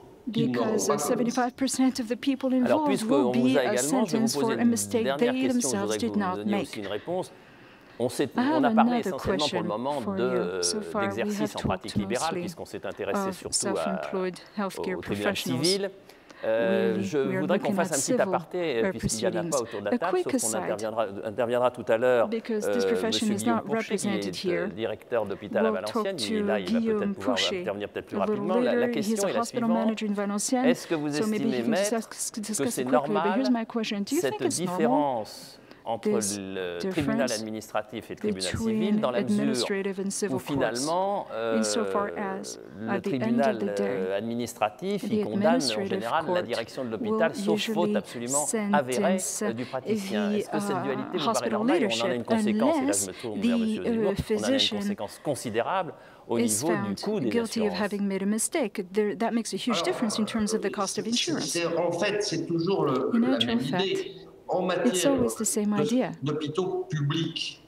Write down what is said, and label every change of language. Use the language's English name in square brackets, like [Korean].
[English] Because 75% of the people involved will be sentenced for a mistake they themselves did not make. [French] On a parlé essentiellement pour le moment d'exercice en pratique libérale, puisqu'on s'est intéressé surtout au tribunal civil. Je voudrais qu'on fasse un petit aparté, puisqu'il n'y en a pas autour de la table, sauf qu'on interviendra tout à l'heure. M. Guillaume Pourchet, qui est directeur d'hôpital à Valenciennes, il est là, il va peut-être pouvoir intervenir peut-être plus rapidement. La question est la suivante. Est-ce que vous estimez, maître, que c'est normal cette différence entre le tribunal administratif et le tribunal civil, dans la mesure où finalement le tribunal administratif il condamne en général la direction de l'hôpital sauf faute absolument avérée du praticien. Est-ce que cette dualité vous paraît normale? On en a une conséquence, et là je me tourne vers M. Zemmour, on en a une conséquence considérable au niveau du coût des assurances. [English] That makes a huge difference in terms of the cost of insurance. [French] En fait, c'est toujours la même idée. En matière d'hôpitaux publics,